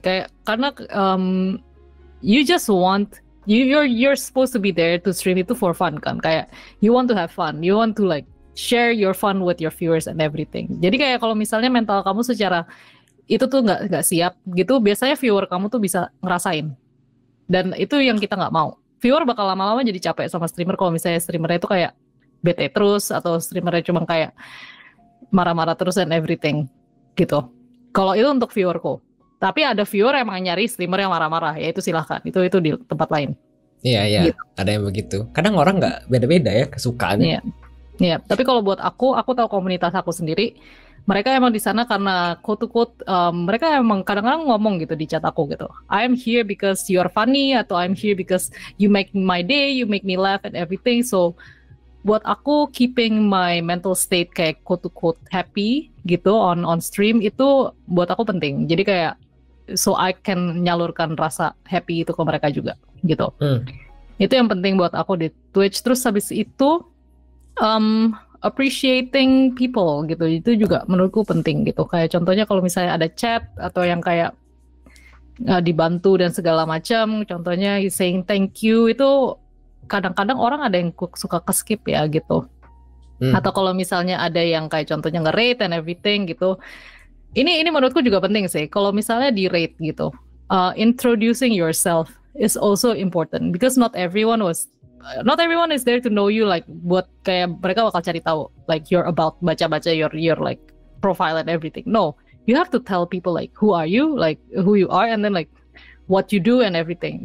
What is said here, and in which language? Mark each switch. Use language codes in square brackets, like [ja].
[id] Kayak karena [en] you just want you're supposed to be there to stream itu for fun kan. Kayak you want to have fun. You want to like share your fun with your viewers and everything. [id] Jadi kayak kalau misalnya mental kamu secara itu tuh nggak siap gitu, biasanya viewer kamu tuh bisa ngerasain. Dan itu yang kita nggak mau. Viewer bakal lama-lama jadi capek sama streamer kalau misalnya streamernya itu kayak bete terus atau streamernya cuma kayak marah-marah terus [en] and everything [id] gitu. Kalau itu untuk viewerku. Tapi ada viewer yang emang nyari streamer yang marah-marah, ya itu silahkan. Itu di tempat lain. Iya, gitu. Ada yang begitu. Kadang orang nggak beda-beda ya kesukaannya. Iya. Tapi kalau buat aku tahu komunitas aku sendiri. Mereka emang di sana karena quote-unquote mereka emang kadang-kadang ngomong gitu di chat aku gitu. [en] I'm here because you're funny [id] atau [en] I'm here because you make my day, you make me laugh and everything. So buat aku keeping my mental state kayak quote-unquote happy gitu on stream [id] itu buat aku penting. Jadi kayak [en] so I can [id] nyalurkan rasa happy itu ke mereka juga gitu. Itu yang penting buat aku di Twitch. Terus habis itu [en] appreciating people [id] gitu, itu juga menurutku penting gitu. Kayak contohnya kalau misalnya ada chat atau yang kayak dibantu dan segala macam, contohnya [en] saying thank you [id] itu kadang-kadang orang ada yang suka ke-skip ya gitu. Atau kalau misalnya ada yang kayak contohnya nge-rate [en] and everything [id] gitu. Ini menurutku juga penting sih. Kalau misalnya di rate gitu, [en] introducing yourself is also important because not everyone is there to know you, like [id] buat kayak mereka bakal cari tahu [en] like you're about baca-baca your like profile and everything. No, you have to tell people like who are you, like who you are, and then like what you do and everything.